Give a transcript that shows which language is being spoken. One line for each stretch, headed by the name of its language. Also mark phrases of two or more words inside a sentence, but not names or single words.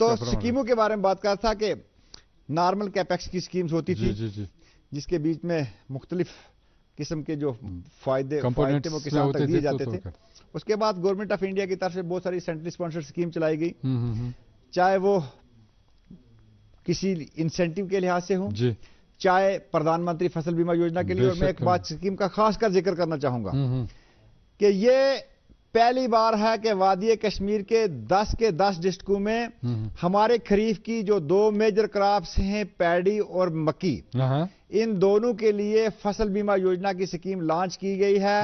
Urdu: تو اسکیموں کے بارے میں بات کر رہا تھا کہ
English: normal capex
Urdu: کی اسکیمز ہوتی تھی جس کے بیچ میں مختلف قسم کے جو فائدے وہ کسان تک دیے جاتے تھے. اس کے بعد گورنمنٹ آف انڈیا کی طرف سے بہت ساری
English: central sponsored scheme
Urdu: چلائی گئی, چاہے وہ کسی انسینٹیو کے لحاظ سے ہوں چاہے پردھان منتری فصل بیمہ یوجنا کے لیے. اور میں ایک بات اسکیم کا خاص کر ذکر کرنا چاہوں گا کہ یہ پہلی بار ہے کہ وادی کشمیر کے 10 کے 10 ڈسٹرکٹوں میں ہمارے خریف کی جو 2
English: major crops
Urdu: ہیں پیڈی اور مکی, ان دونوں کے لیے فصل بیمہ یوجنا کی اسکیم لانچ کی گئی ہے.